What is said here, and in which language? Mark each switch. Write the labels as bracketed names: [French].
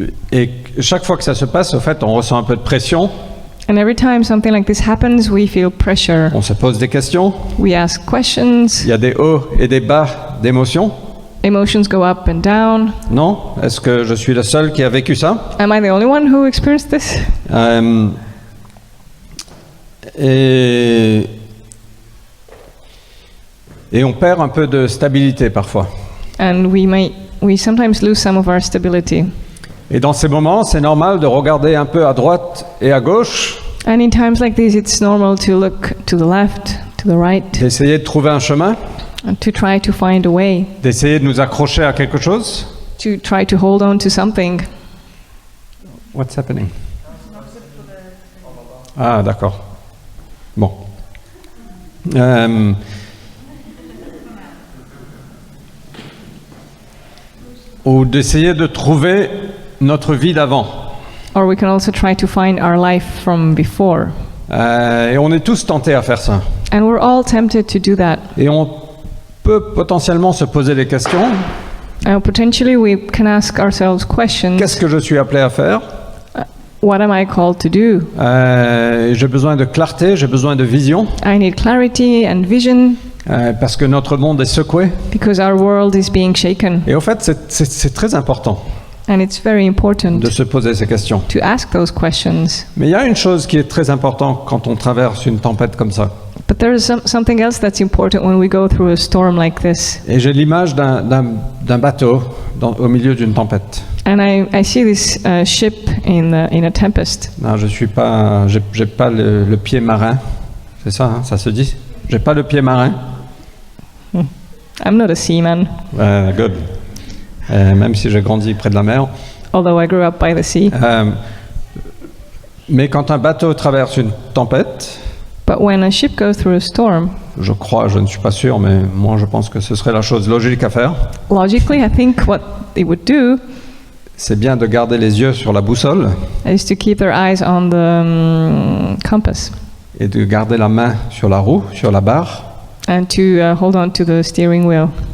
[French] Et chaque fois que ça se passe, au fait, on ressent un peu de pression. [English] And every time something like this happens, we feel pressure. [French] On se pose des questions. [English] We ask questions. [French] Il y a des hauts et des bas d'émotions. [English] Emotions go up and down. [French] Non? Est-ce que je suis le seul qui a vécu ça? [English] Am I the only one who experienced this? [French] Et on perd un peu de stabilité parfois. [English] And we sometimes lose some of our stability. [French] Et dans ces moments, c'est normal de regarder un peu à droite et à gauche. [English] And in times like this, it's normal to look to the left, to the right, [French] D'essayer de trouver un chemin, [English] and to try to find a way, [French] d'essayer de nous accrocher à quelque chose. [English] to try to hold on to something. What's happening? [French] Ah, d'accord. Bon. Ou d'essayer de trouver notre vie d'avant. [English] Or we can also try to find our life from before. [French] Et on est tous tentés à faire ça. [English] And we're all tempted to do that. [French] Et on peut potentiellement se poser des questions. [English] Potentially we can ask ourselves questions. [French] Qu'est-ce que je suis appelé à faire? [English] What am I called to do? [French] J'ai besoin de clarté, j'ai besoin de vision. [English] I need clarity and vision. [French] Parce que notre monde est secoué. [English] Because our world is being shaken. [French] Et au fait, c'est très important [English] And it's very important [French] de se poser ces questions. [English] to ask those questions. [French] Mais il y a une chose qui est très importante quand on traverse une tempête comme ça. [English] But there is something else that's important when we go through a storm like this. [French] Et j'ai l'image d'un bateau au milieu d'une tempête. [English] And I see this ship in a tempest. [French] Non, j'ai pas le pied marin. C'est ça, hein, ça se dit? J'ai pas le pied marin. [English] I'm not a seaman, Good. [French] Même si j'ai grandi près de la mer. [English] although I grew up by the sea. [French] Mais quand un bateau traverse une tempête, [English] But when a ship goes through a storm, [French] je ne suis pas sûr, mais moi je pense que ce serait la chose logique à faire. [English] logically I think what they would do [French] C'est bien de garder les yeux sur la boussole [English] is to keep their eyes on the compass [French] et de garder la main sur la roue, sur la barre, [English] and to hold on to the steering wheel